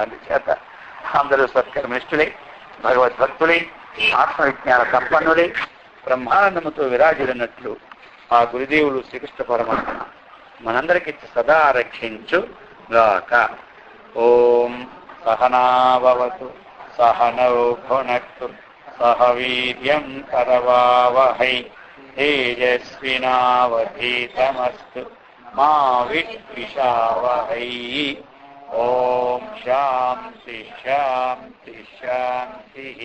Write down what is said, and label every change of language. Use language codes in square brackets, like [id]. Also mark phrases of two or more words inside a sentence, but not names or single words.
[te] అందుచేత అందరూ సత్కర్మనిష్ఠులై, భగవద్భక్తులై, ఆత్మవిజ్ఞాన సంపన్నులై, బ్రహ్మానందముతో విరాజులన్నట్లు ఆ గురుదేవులు శ్రీకృష్ణ పరమాత్మ మనందరికీ సదా రక్షించు గాక. [sa] ఓం सहना भवतु सहनौ भुनक्तु सह वीर्यं करवावहै तेजस्विनावधीतमस्तु मा विद्विषावहै। ओम शांति शांति शांति।